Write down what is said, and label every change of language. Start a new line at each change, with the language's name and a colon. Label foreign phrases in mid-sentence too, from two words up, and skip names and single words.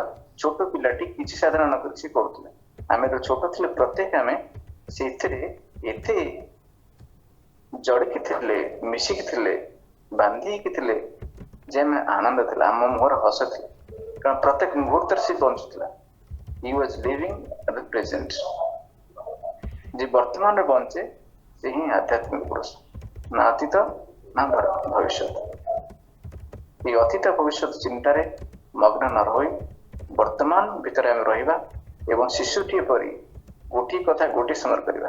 Odia: ଛୋଟ ପିଲାଟି କିଛି ସାଧନା ନ କରି ସେ କରୁଥିଲେ, ଆମେ ତ ଛୋଟ ଥିଲେ ପ୍ରତ୍ୟେକ ଆମେ ସେଇଥିରେ ଏତେ ଜଡିକି ଥିଲେ, ମିଶିକି ଥିଲେ, ବାନ୍ଧି ହେଇକି ଥିଲେ ଯେ ଆମେ ଆନନ୍ଦ ଥିଲା, ଆମ ମୁହଁରେ ହସ ଥିଲା, କାରଣ ପ୍ରତ୍ୟେକ ମୁହୂର୍ତ୍ତରେ ସେ ବଞ୍ଚୁଥିଲା।
English: He was living at the present।
Odia: ଯେ ବର୍ତ୍ତମାନରେ ବଞ୍ଚେ ସେ ହିଁ ଆଧ୍ୟାତ୍ମିକ ପୁରୁଷ, ନା ଅତୀତ ନା ଭବିଷ୍ୟତ। এই ଅତୀତ ଭବିଷ୍ୟତ ଚିନ୍ତାରେ ମଗ୍ନ ନ ରହି ବର୍ତ୍ତମାନ ଭିତରେ ଆମେ ରହିବା ଏବଂ ଶିଶୁଟିଏ ପରି ଗୋଟିଏ କଥା ଗୋଟିଏ ସମୟରେ କରିବା।